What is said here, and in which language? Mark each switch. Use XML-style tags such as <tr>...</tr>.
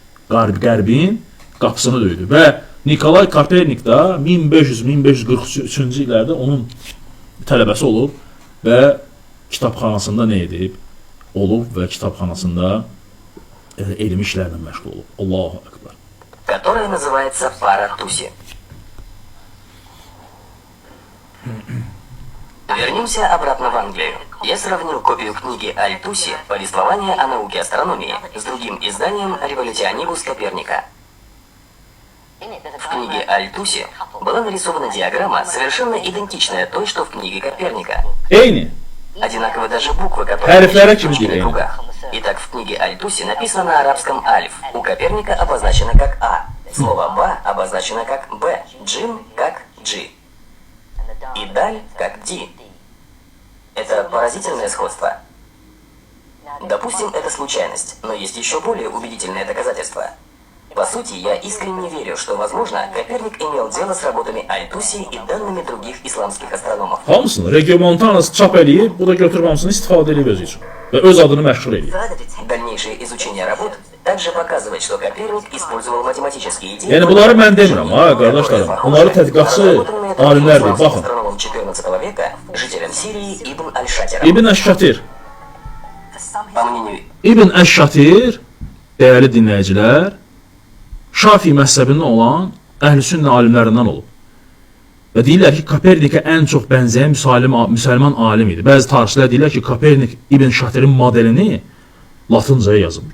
<az>Qərbin qapısını döydü. Və Nikolay Kopernik da 1500-1543-cü illərdə onun tələbəsi olub və kitabxanasında nə edib? Olub və kitabxanasında elmi işlərlə məşğul olub. Allahu Ekber.</az> <ru>Которая называется «Пара Туси». Вернемся обратно в Англию. Я сравнил копию книги Аль-Туси «Повествование о науке астрономии» с другим изданием «Революционибус Коперника». В книге Аль-Туси была нарисована диаграмма, совершенно идентичная той, что в книге Коперника.</ru> <az>Eyni.</az> <ru>Одинаковы даже буквы, которые в кругах. Итак, в книге Аль-Туси написано на арабском «Альф», у Коперника обозначено как «А». Слово «ба» обозначено как «б», «джим» как «джи» и «даль» как «ди». Это поразительное сходство. Допустим, это случайность, но есть еще более убедительное доказательство. По сути, я искренне верю, что, возможно, Коперник имел дело с работами Аль-Туси и данными других исламских астрономов.</ru> <az>Hamısını Regiomontanus çap eləyib, bu da götürüb hamısını istifadə edib özü üçün və öz adını məşhur eləyib.</az> <ru>Dальнейшее изучение работ также показывает, что Коперник использовал математические идеи...</ru> <az>Yəni bunları mən demirəm, ha qardaşlarım. Bunları tədqiqatçı alimlərdir, baxın.</az> <ru>Астрономом XIV века, жителем Сирии Ибн Аль-Шатиром.</ru> <az>İbn Əş-Şatir.</az> <ru>По мнению</ru> <az>İbn Əş-Şatir, değerli dinləyicilər, Şafi məzhəbində olan əhl-sünnə alimlərindən olub. Və deyirlər ki, Kopernikə ən çox bənzəyən müsəlman alim idi. Bəzi tarixçilər deyirlər ki, Kopernik İbn Şatirin modelini Latıncaya yazıb.</az>